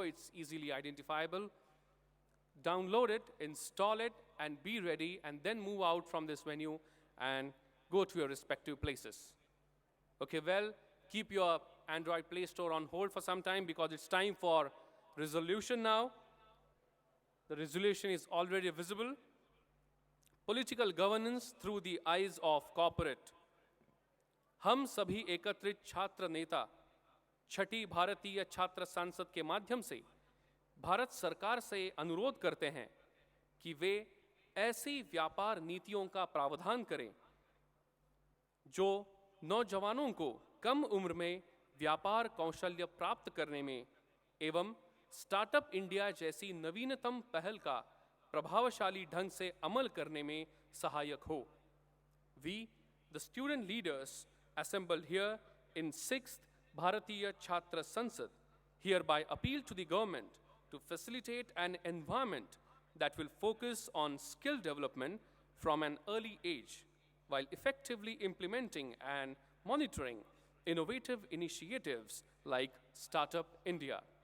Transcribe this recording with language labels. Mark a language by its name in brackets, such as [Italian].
[English] It's easily identifiable. Download it, install it, and be ready, and then move out from this venue and go to your respective places. Okay, well, keep your Android Play Store on hold for some time because it's time for resolution now. The resolution is already visible. Political governance through the eyes of corporate. [Hindi] हम सभी एकत्रित छात्र नेता छठी भारतीय छात्र संसद के माध्यम से भारत सरकार से अनुरोध करते हैं कि वे ऐसी व्यापार नीतियों का प्रावधान करें जो नौजवानों को कम उम्र में व्यापार कौशल्य प्राप्त करने में एवं स्टार्टअप इंडिया जैसी नवीनतम पहल का प्रभावशाली ढंग से अमल करने में सहायक हो. [English] We, the student leaders assembled here in 6th Bharatiya Chhatra Sansad, hereby appeal to the government to facilitate an environment that will focus on skill development from an early age, while effectively implementing and monitoring innovative initiatives like Startup India.